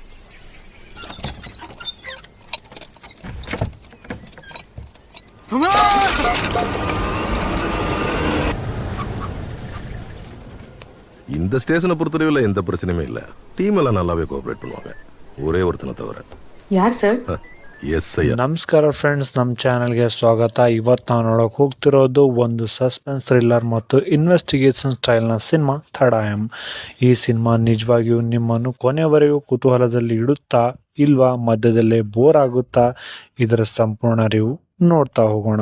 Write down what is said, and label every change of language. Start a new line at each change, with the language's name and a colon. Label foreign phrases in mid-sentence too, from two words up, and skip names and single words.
Tamil: இந்த ஸ்டேஷனை பொறுத்தவரையில் எந்த பிரச்சனையுமே இல்லை. டீம் எல்லாம் நல்லாவே கோஆபரேட் பண்ணுவாங்க. ஒரே ஒருத்தனை தவிர.
Kannada: ಯಾರು ಸರ್? ಎಸ್ ಐ. ನಮಸ್ಕಾರ ಫ್ರೆಂಡ್ಸ್, ನಮ್ಮ ಚಾನಲ್ಗೆ ಸ್ವಾಗತ. ಇವತ್ತು ನಾವು ನೋಡೋಕೆ ಹೋಗ್ತಿರೋದು ಒಂದು
English: suspense thriller
Kannada: ಮತ್ತು
English: investigation style
Kannada: ಸಿನಿಮಾ ಥರ್ಡ್. ಈ ಸಿನಿಮಾ ನಿಜವಾಗಿಯೂ ನಿಮ್ಮನ್ನು ಕೊನೆವರೆಗೂ ಕುತೂಹಲದಲ್ಲಿ ಇಡುತ್ತಾ ಇಲ್ವಾ, ಮಧ್ಯದಲ್ಲೇ ಬೋರ್ ಆಗುತ್ತಾ, ಇದರ ಸಂಪೂರ್ಣ ಅರಿವು ನೋಡ್ತಾ ಹೋಗೋಣ.